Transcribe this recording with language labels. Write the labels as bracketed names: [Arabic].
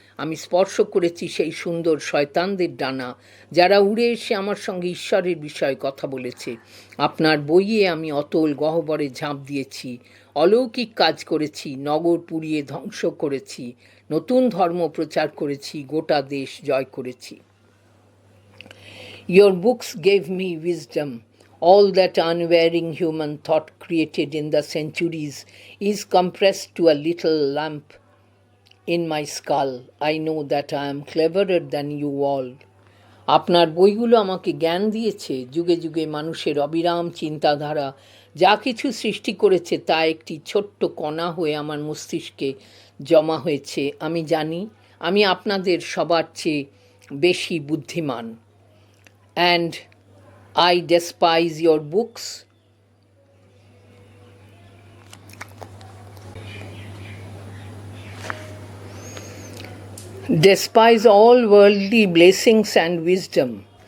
[Bangla] আমি স্পর্শ করেছি সেই সুন্দর শয়তানদের ডানা, যারা উড়ে এসে আমার সঙ্গে ঈশ্বরের বিষয়ে কথা বলেছে। আপনার বইয়ে আমি অতল গহ্বরে ঝাঁপ দিয়েছি, অলৌকিক কাজ করেছি, নগর পুড়িয়ে ধ্বংস করেছি, নতুন ধর্ম প্রচার করেছি, গোটা দেশ জয় করেছি। [English] Your books gave me wisdom. All that unwearying human thought created in the centuries is compressed to a little lump in my skull. I know that I am cleverer than you all. [Bangla] আপনার বইগুলো আমাকে জ্ঞান দিয়েছে। যুগে যুগে মানুষের অবিরাম চিন্তাধারা যা কিছু সৃষ্টি করেছে তা একটি ছোট্ট কণা হয়ে আমার মস্তিষ্কে জমা হয়েছে। আমি জানি আমি আপনাদের সবার চেয়ে বেশি বুদ্ধিমান। [English] And I despise your books. Despise all worldly blessings and wisdom.